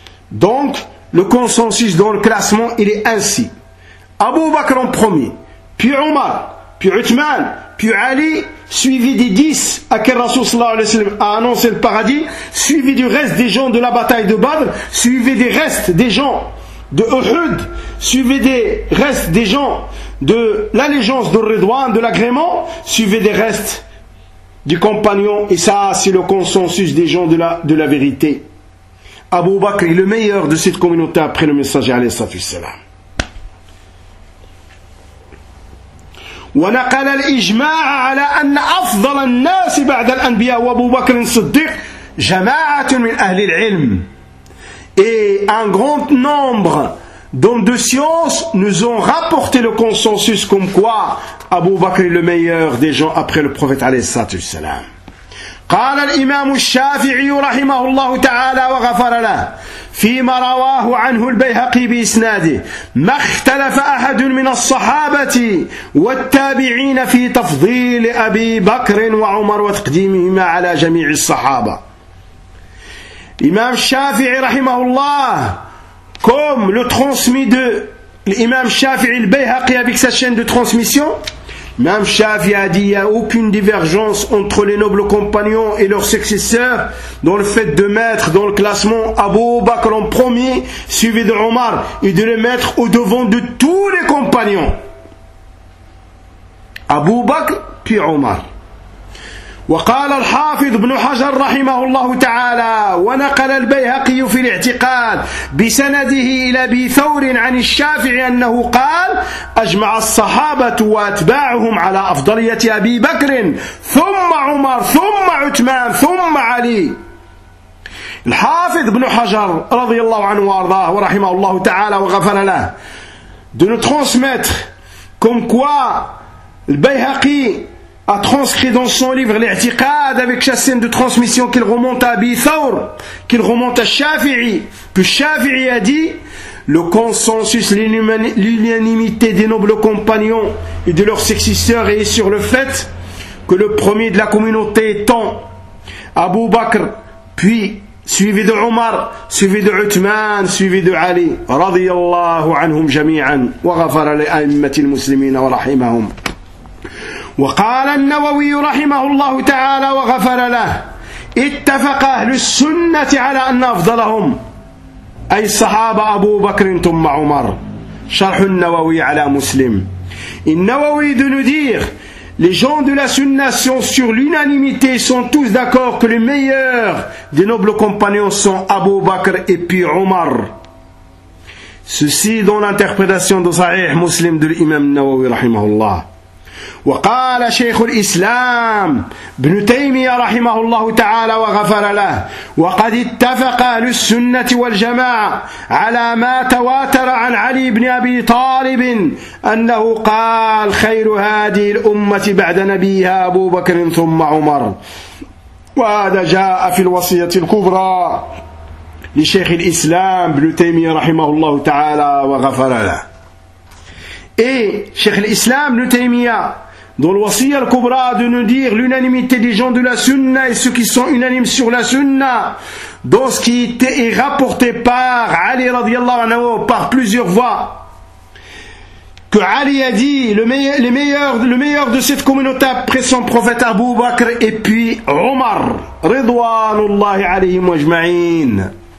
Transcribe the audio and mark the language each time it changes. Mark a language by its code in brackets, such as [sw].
[fr] Donc le consensus dans le classement il est ainsi: Abu Bakr en premier, puis Omar, puis Uthman, puis Ali, suivi des 10 à qui Rasoul sallallahu alayhi wa sallam a annoncé le paradis, suivi du reste des gens de la bataille de Badr, suivi des restes des gens de Uhud, suivi des restes des gens de l'allégeance de Ridwan, de l'agrément, suivi des restes du compagnon. Et ça c'est le consensus des gens de la vérité. Abu Bakr est le meilleur de cette communauté après le messager alayhi sallam. [ar] ونقل الإجماع على أن أفضل الناس بعد الأنبياء وأبو بكر الصديق جماعة من أهل العلم. [fr] Et un grand nombre d'hommes de science nous ont rapporté le consensus comme quoi Abu Bakr est le meilleur des gens après le prophète عليه الصلاة والسلام. [ar] قال الإمام الشافعي رحمه الله تعالى وغفر له: فيما رواه عنه البيهقي بإسناده ما اختلف أحد من الصحابة والتابعين في تفضيل أبي بكر وعمر وتقديمهما على جميع الصحابة. إمام الشافعي رحمه الله [fr] كوم لو ترانسمي دو الإمام الشافعي البيهقي avec sa chaîne de transmission. Imam Shafi a dit qu'il n'y a aucune divergence entre les nobles compagnons et leurs successeurs dans le fait de mettre dans le classement Abu Bakr en premier, suivi de Omar, et de le mettre au devant de tous les compagnons. Abu Bakr, puis Omar. [ar] وقال الحافظ ابن حجر رحمه الله تعالى ونقل البيهقي في الاعتقاد بسنده إلى أبي ثور عن الشافعي أنه قال أجمع الصحابة وأتباعهم على أفضلية أبي بكر ثم عمر ثم عثمان ثم علي. الحافظ ابن حجر رضي الله عنه وارضاه ورحمه الله تعالى وغفر له [fr] de nous transmettre comme quoi le Bayhaqi a transcrit dans son livre l'i'tiqad avec sa chaîne de transmission qu'il remonte à Abi Thawr, qu'il remonte à Shafi'i, que Shafi'i a dit le consensus, l'unanimité des nobles compagnons et de leurs successeurs est sur le fait que le premier de la communauté étant Abu Bakr, puis suivi de Omar, suivi de Uthman, suivi de Ali [ar] radiyallahu anhum jami'an wa ghafara li a'immatil muslimina wa rahimahum. وقال النووي رحمه الله تعالى وغفر له اتفق أهل السنة على أن أفضلهم أي الصحابة أبو بكر ثم عمر. شرح النووي على مسلم. [fr] النووي de nous dire les gens de la sunna sont sur l'unanimité, sont tous d'accord que les meilleurs des nobles compagnons sont Abu Bakr et puis Omar. Ceci dans l'interprétation de Sahih Muslim de l'imam النووي رحمه الله. [ar] وقال شيخ الإسلام ابن تيمية رحمه الله تعالى وغفر له وقد اتفق أهل السنة والجماعة على ما تواتر عن علي بن أبي طالب أنه قال خير هذه الأمة بعد نبيها أبو بكر ثم عمر. وهذا جاء في الوصية الكبرى لشيخ الإسلام ابن تيمية رحمه الله تعالى وغفر له. [fr] Et Cheikh l'Islam, le Taymiyya, dans le Wasiyya al-Kubra, de nous dire l'unanimité des gens de la Sunna et ceux qui sont unanimes sur la Sunna, dans ce qui est rapporté par Ali radiallahu anhu, par plusieurs voix, que Ali a dit le meilleur de cette communauté après son prophète Abu Bakr et puis Omar, ridwanullahi alayhim ajma'in.